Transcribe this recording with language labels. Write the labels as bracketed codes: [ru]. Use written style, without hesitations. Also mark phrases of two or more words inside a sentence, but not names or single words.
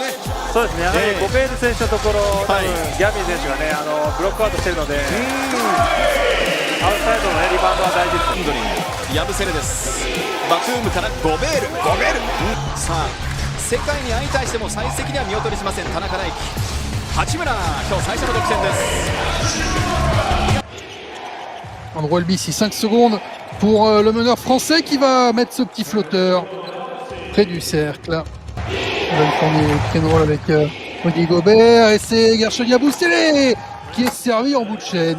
[ja] そうですね、やはりゴベール選手のところ、多分ギャビン選手がね、ブロックアウトしてるので、アウトサイドの、ね、リバウンドは大事です。ハンドリング、ヤブセレです。バトゥームからゴベール、さあ世界に相対しても最適には見劣りしません田中大輝。八村、今日最初の得点です。 [fr] Andrew Elbissi, 5 secondes pour le meneur français qui va mettre ce petit flotteur près du cercle. Il va tourner le créneau avec Rudy Gobert et c'est Gershon Yabusele qui est servi en bout de chaîne.